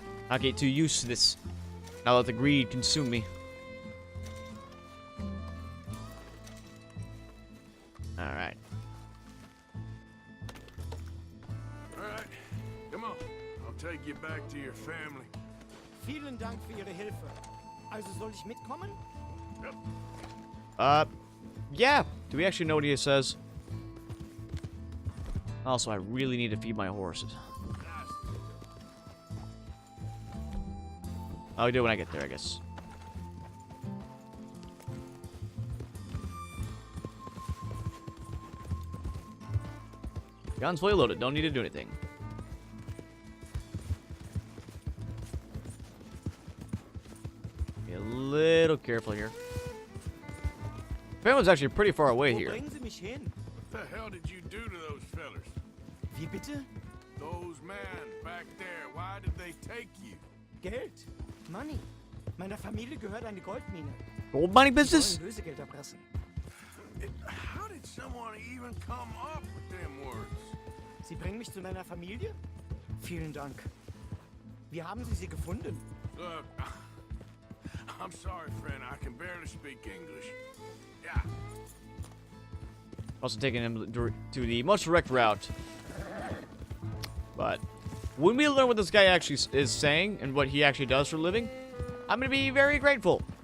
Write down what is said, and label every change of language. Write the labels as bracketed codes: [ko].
[en] I'll get too used to this. I'll let the greed consume me. Alright. Alright, come on. I'll take you back to your family. [de] Vielen Dank für Ihre Hilfe. Also soll ich mitkommen? [en] Yeah. Do we actually know what he says? Also, I really need to feed my horses. I'll do it when I get there, I guess. Gun's fully loaded. Don't need to do anything. Be a little careful here. Family was actually pretty far away [de] Wo [en] here. [de] bringen Sie mich hin? [en] What the hell did you do to those fellers? [de] Wie bitte? [en] Those men back there, why did they take you? [de] Geld. [en] Money. [de] Meiner Familie gehört eine Goldmine. [en] Gold mining [de] Sie [en] business? [de] wollen Lösegeld erpressen. [en] How did someone even come up with them words? [de] Sie bringen mich zu meiner Familie? Vielen Dank. Wie haben Sie sie gefunden? [en] Look, I'm sorry, friend. I can barely speak English. Yeah. Also taking him to the most direct route. But when we learn what this guy actually is saying and what he actually does for a living, I'm going to be very grateful.